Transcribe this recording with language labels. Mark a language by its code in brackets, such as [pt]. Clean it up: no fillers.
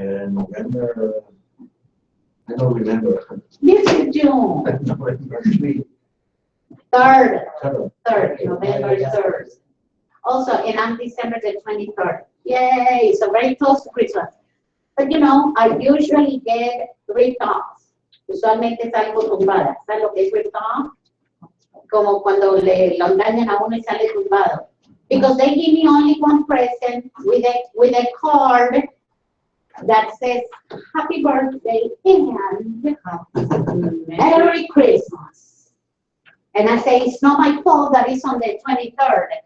[en] November. I don't remember. This is June. November 3. 3rd, Third. November 3rd. Also, and I'm December the 23rd. Yay, so very close to Christmas. But you know, I usually get ripped off. [es] Usualmente salgo tumbada. ¿Sabes lo que es ripped off? Como cuando lo engañan a uno y sale tumbado. [en] Because they give me only one present with a card that says happy birthday and Merry Christmas. And I say it's not my fault that it's on the 23rd.